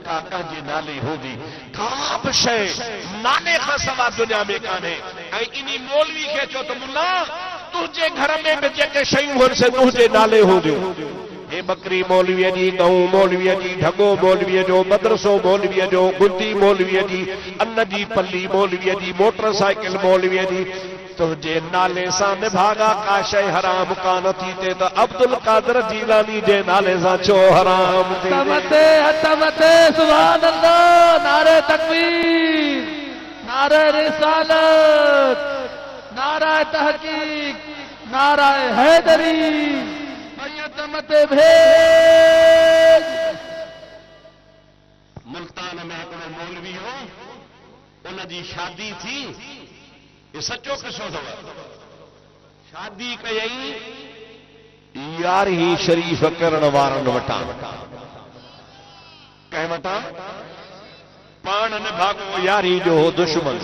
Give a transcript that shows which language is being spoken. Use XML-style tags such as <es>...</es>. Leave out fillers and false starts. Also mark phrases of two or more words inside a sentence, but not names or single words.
<sd>का कंहिंजे नाले हूंदी का बि शइ नाले खां सवाइ दुनिया में कान्हे ऐं इन मौलवी खे चओ त मुल्ला तुंहिंजे घर में बि जेके शयूं आहिनि से तुंहिंजे नाले हूंदियूं हे बकरी मौलवीअ जी गऊं मौलवीअ जी ढगो मौलवीअ जो मदरसो मौलवीअ जो गुंदी मौलवीअ जी अन्न जी पल्ली मौलवीअ जी मोटरसाइकिल मौलवीअ जी तुझे नाले सां निभागा का शइ हराम कान थी थिए त अब्दुल कादर जीलानी जे नाले सां छो हराम थी मते</sd> <ar>سبحان الله</ar> <ur>نعرۂ تکبیر نعرۂ رسالت نعرہ نعرۂ تحقیق، نعرۂ حیدری,</ur> <sd>मैयत मते भेज। मुल्तान में हिकिड़ो मौलवी हो, उन जी शादी थी। ये सचो किस्सो अथव। शादी कयई यारहीं शरीफ़ करण वारनि वटां। कंहिं वटां? पाण न भाॻो यारी जो हो दुश्मन।</sd>